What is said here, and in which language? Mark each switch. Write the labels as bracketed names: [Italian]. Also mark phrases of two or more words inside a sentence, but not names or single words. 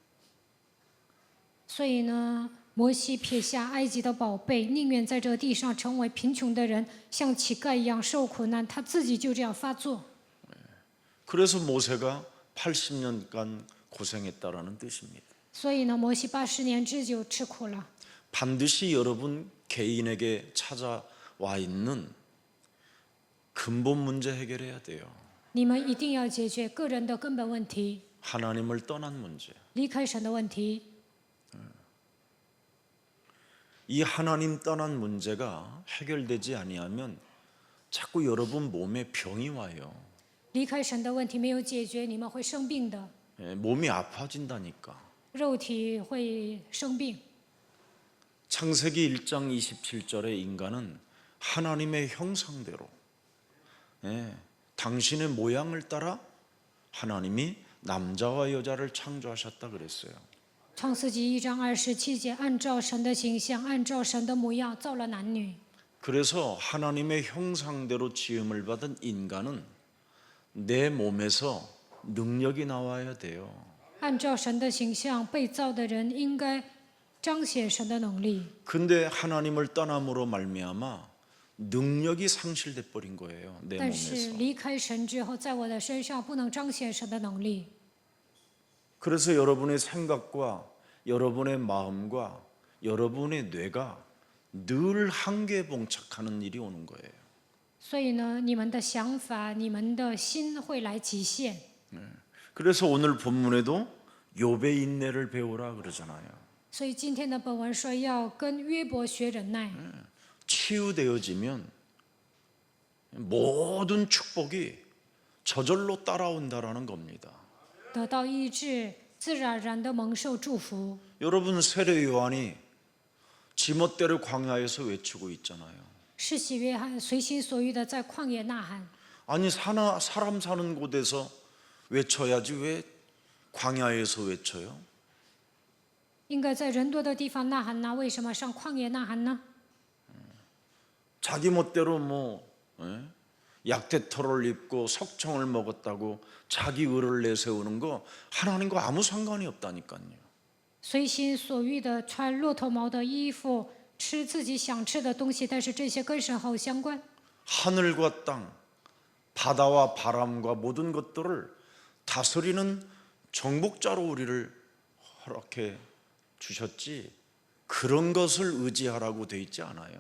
[Chinese] 所以呢，摩西撇下埃及的宝贝，宁愿在这地上成为贫穷的人，像乞丐一样受苦难，他自己就这样发作。 [Korean] 그래서 모세가 80년간 고생했다라는 뜻입니다. [Chinese] 所以呢，摩西80年之久吃苦了。 [Korean] 반드시 여러분 개인에게 찾아와 있는 근본 문제 해결해야 돼요. [Chinese] 你们一定要解决个人的根本问题， [Korean] 하나님을 떠난 문제. [Chinese] 离开神的问题。 [Korean] 이 하나님 떠난 문제가 해결되지 아니하면 자꾸 여러분 몸에 병이 와요. [Chinese] 离开神的问题没有解决，你们会生病的， [Korean] 몸이 아파진다니까. [Chinese] 肉体会生病。 [Korean] 창세기 1장 27절에 인간은 하나님의 형상대로 당신의 모양을 따라 하나님이 남자와 여자를 창조하셨다 그랬어요. [Chinese] 创世纪1章27节，按照神的形象，按照神的模样造了男女。 [Korean] 그래서 하나님의 형상대로 지음을 받은 인간은 내 몸에서 능력이 나와야 돼요. [Chinese] 按照神的形象被造的人，应该彰显神的能力。 [Korean] 근데 하나님을 떠남으로 말미암아 능력이 상실돼 버린 거예요. 내 [Chinese] 但是 [Korean] 몸에서. [Chinese] 离开神之后，在我的身上不能彰显神的能力。 [Korean] 그래서 여러분의 생각과 여러분의 마음과 여러분의 뇌가 늘 한계에 봉착하는 일이 오는 거예요. [Chinese] 所以呢，你们的想法、你们的心会来极限。 [Korean] 그래서 오늘 본문에도 욥의 인내를 배우라 그러잖아요. [Chinese] 所以今天的本文说要跟约伯学忍耐， [Korean] 치유되어지면 모든 축복이 저절로 따라온다라는 겁니다. [Chinese] 得到医治，自然而然的蒙受祝福。 [Korean] 여러분 세례 요한이 지멋대로 광야에서 외치고 있잖아요. [Chinese] 施洗约翰随心所欲的在旷野呐喊， [Korean] 아니 사람 사는 곳에서 외쳐야지 왜 광야에서 외쳐요? [Chinese] 应该在人多的地方呐喊呐，为什么上旷野呐喊呢？ [Korean] 자기 멋대로 뭐 약대털을 입고 석청을 먹었다고 자기 의를 내세우는 거 하나님과 아무 상관이 없다니까요. [Chinese] 随心所欲的穿骆驼毛的衣服，吃自己想吃的东西，但是这些跟神毫无相关。 [Korean] 하늘과 땅, 바다와 바람과 모든 것들을 다스리는 정복자로 우리를 허락해 주셨지 그런 것을 의지하라고 돼 있지 않아요.